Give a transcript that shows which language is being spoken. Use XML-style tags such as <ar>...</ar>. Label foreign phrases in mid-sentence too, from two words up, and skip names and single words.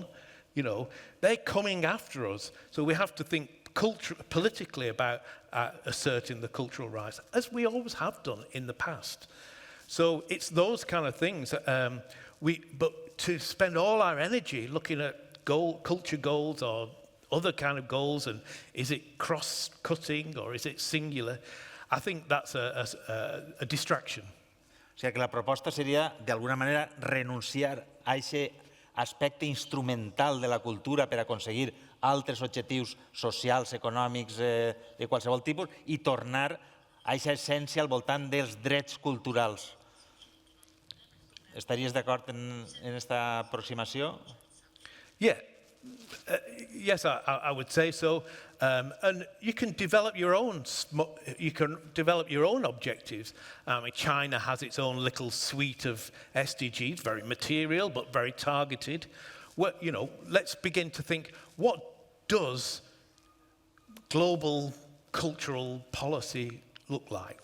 <en>You know, they're coming after us. So we have to think politically about asserting the cultural rights, as we always have done in the past. So it's those kind of things. But to spend all our energy looking at culture goals or other kind of goals, and is it cross-cutting or is it singular? I think that's a distraction.</en> <ca>O sigui que la proposta seria, d'alguna manera, renunciar a aquest aspecte instrumental de la cultura per aconseguir altres objectius socials, econòmics, de qualsevol tipus, i tornar a aquesta essència al voltant dels drets culturals. Estaries d'acord en aquesta aproximació?</ca> <en>Yeah. Yes, I would say so. And you can develop your own objectives. China has its own little suite of SDGs, very material but very targeted. You know, let's begin to think, what does global cultural policy look like?</en>